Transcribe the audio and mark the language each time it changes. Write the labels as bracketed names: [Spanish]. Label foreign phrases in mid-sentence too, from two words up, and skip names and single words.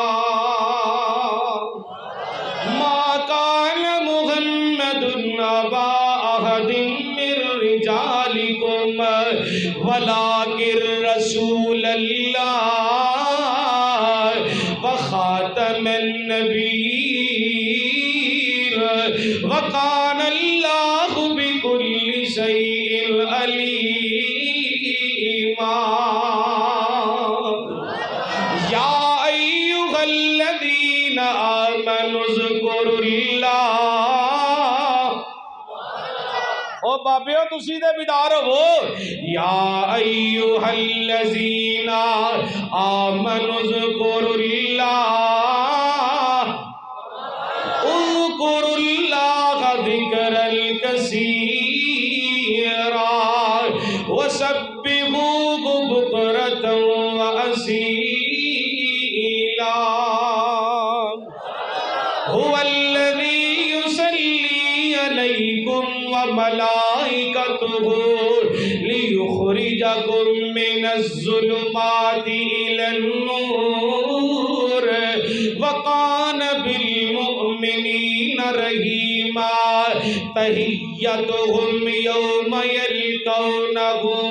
[Arabic] مَا كَانَ مُحَمَّدٌ أَبَا أَحَدٍ مِّن رِّجَالِكُمْ وَلَٰكِن رَّسُولَ اللَّهِ وَخَاتَمَ النَّبِيِّينَ وَكَانَ اللَّهُ بِكُلِّ شَيْءٍ عَلِيمًا. يَا أَيُّهَا الَّذِينَ آمَنُوا اذْكُرُوا اللَّهَ, [Punjabi] او بابیو تسی دے بیدار ہو. [Arabic] یا ایوہ الذین آمنوا اذکروا اللہ, اذکروا اللہ ذکرا کثیرا وسبحوہ بکرۃ واصیلا. هو الذي يصلي عليكم وملائكته ليخرجكم من الظلمات إلى النور وكان بالمؤمنين رحيما تحيتهم يوم يلقونه